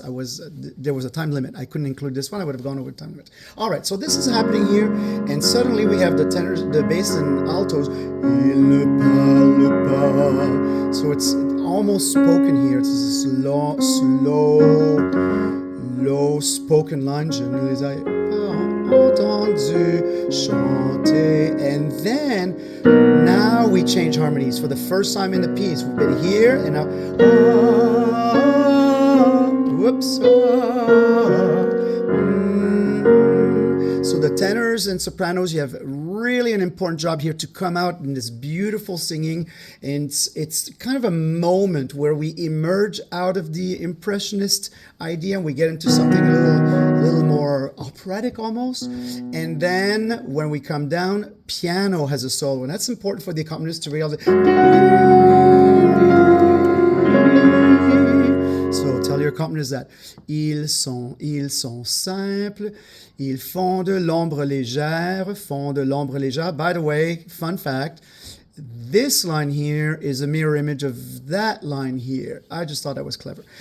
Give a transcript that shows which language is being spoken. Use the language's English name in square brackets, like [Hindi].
[English] There was a time limit. I couldn't include this one. I would have gone over the time limit. All right, so this is happening here, and suddenly we have the tenors, the bass and altos. [French] Il ne parle pas. [English] So it's almost spoken here. It's this low spoken line. [French] Je ne les ai pas entendus chanter. [English] And then now we change harmonies for the first time in the piece. We've been here and now whoops. So the tenors and sopranos, you have really an important job here to come out in this beautiful singing. And it's kind of a moment where we emerge out of the impressionist idea and we get into something a little more operatic almost. And then when we come down, piano has a solo, and that's important for the accompanist to realize. So tell your accompanist that [French] ils sont simples, ils font de l'ombre légère, [English] font de l'ombre légère. By the way, fun fact, this line here is a mirror image of that line here. I just thought that was clever.